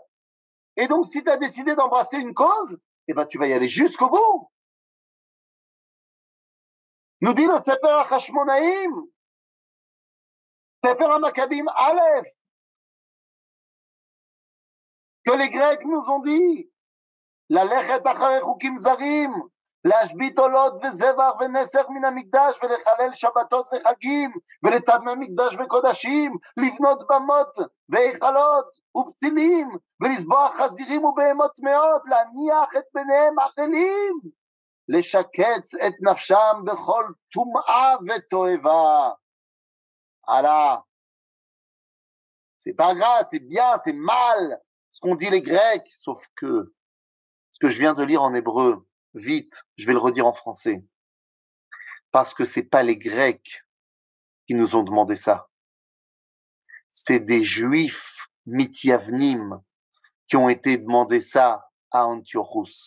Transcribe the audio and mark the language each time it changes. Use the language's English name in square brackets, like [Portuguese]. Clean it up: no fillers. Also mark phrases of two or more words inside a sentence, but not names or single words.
[French] Et donc, si tu as décidé d'embrasser une cause, eh ben, tu vas y aller jusqu'au bout. Nous dit le Sefer HaChashmonaïm, Sefer HaMaccabim Aleph, que les Grecs nous ont dit, [Hebrew] ללכת אחרי חוקים זרים, להשבית עולות וזבח ונסר מן המקדש ולחלל שבתות וחגים ולטמא מקדש וקודשים, לבנות במות והיכלות ופתילים ולזבוח חזירים ובהמות טמאות, להניח את בניהם אכלים, לשקץ את נפשם בכל טומאה ותועבה. [French] Alors, c'est pas grave, c'est bien, c'est mal ce qu'ont dit les Grecs, sauf que ce que je viens de lire en hébreu, vite, je vais le redire en français, parce que c'est pas les Grecs qui nous ont demandé ça, c'est des Juifs mithyavnim qui ont été demandé ça à Antiochus.